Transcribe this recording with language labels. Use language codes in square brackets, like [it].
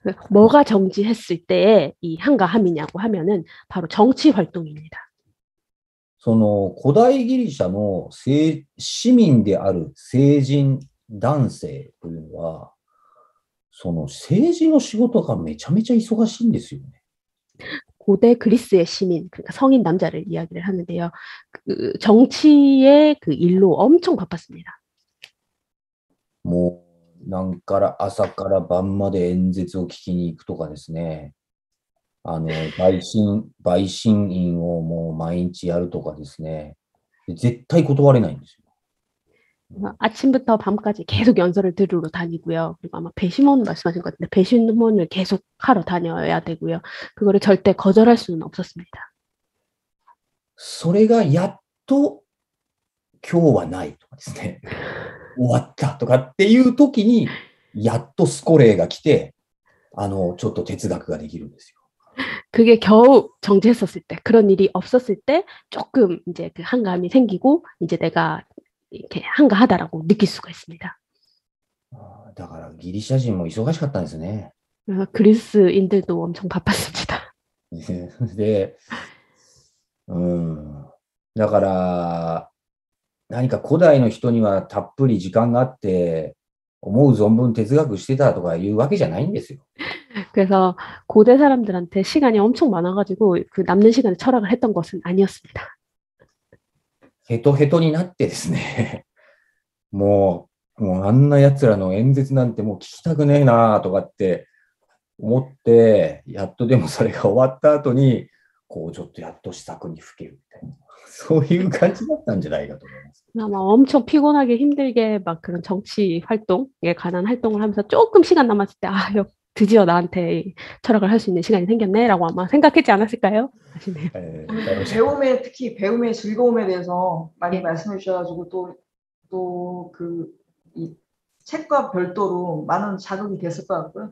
[ko] 뭐가 정지했을 때의 이 한가함이냐고 하면은 바로 정치 활동입니다. [ja] その古代ギリシャの市民である成人男性というのは、その政治の仕事がめちゃめちゃ忙しいんですよね。 [ko] 고대 그리스의 시민, 그러니까 성인 남자를 이야기를 하는데요. 그 정치의 그 일로 엄청 바빴습니다. [ja] もう朝から晩まで演説を聞きに行くとかですね、陪審員をもう毎日やるとかですね、絶対断れないんですよ。 [ko] 아침부터 밤까지 계속 연설을 들으러 다니고요. 그리고 아마 배심원 말씀하신 것 같은데 배심원을 계속 하러 다녀야 되고요. 그거를 절대 거절할 수는 없었습니다. [ja] それがやっと今日はないとかですね、終わったとかっていう時にやっとスコレーが来て、ちょっと哲学ができるんですよ。 [ko] 그게 겨우 정지했었을 때, 그런 일이 없었을 때 조금 이제 그 한가함이 생기고 이제 내가 이렇게 한가하다라고 느낄 수가 있습니다. [ja] だからギリシャ人も忙しかったんですね。 [ko] 그리스인들도 엄청 바빴습니다. [ja] で、だから何か古代の人にはたっぷり時間があって思う存分哲学してたとかいうわけじゃないんですよ。 [ko] 그래서 고대 사람들한테 시간이 엄청 많아가지고 그 남는 시간에 철학을 했던 것은 아니었습니다. [ja] ヘトヘトになってですね、もうあんな奴らの演説なんてもう聞きたくねえなとかって思って、やっとでもそれが終わった後に、こうちょっとやっと試作にふけるみたいな、そういう感じだったんじゃないかと思います。 [ko] 아마 엄청 피곤하게 힘들게 막 그런 정치 활동에 관한 활동을 하면서 조금 시간 남았을 때, 드디어 나한테 철학을 할 수 있는 시간이 생겼네라고 아마 생각했지 않았을까요? 아시네요. 배움에 특히 배움의 즐거움에 대해서 많이 말씀해 주셔가지고 또 이 책과 별도로 많은 자극이 됐을 것 같고요.